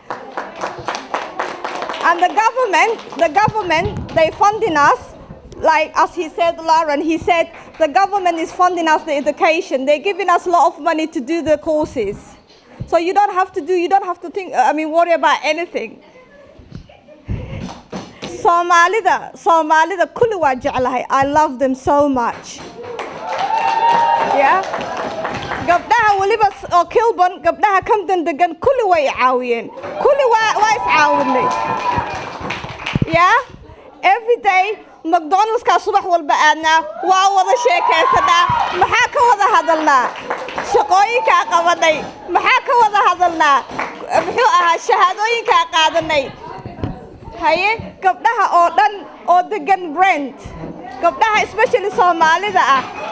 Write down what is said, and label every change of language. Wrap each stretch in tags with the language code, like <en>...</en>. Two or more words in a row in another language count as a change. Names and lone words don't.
<en>And the government, they funding us, like as he said, Lauren, he said, the government is funding us the education. They're giving us a lot of money to do the courses. So you don't have to think, worry about anything.</en> <so>Somalida kulli waa jeclahay.</so> <en>I love them so much. Yeah?</en> <so>Gabdhaha waliba oo Kilburn, gabdhaha Camden degan kulli way caawiyeen. Kulli waa is caawinay.</so> <en>Yeah? Every day</en> <so>McDonald's ka subax walba aadna waa wada sheekaysanaa. Maxaa ka wada hadalnaa? Shaqooyinka qabanay. Maxaa ka wada hadalnaa? Muxuu ahaa shahaadooyinka qaadanay. Haye gabdhaha oo dhan oo degan Brent. Gabdhaha especially Soomaalida ah.</so>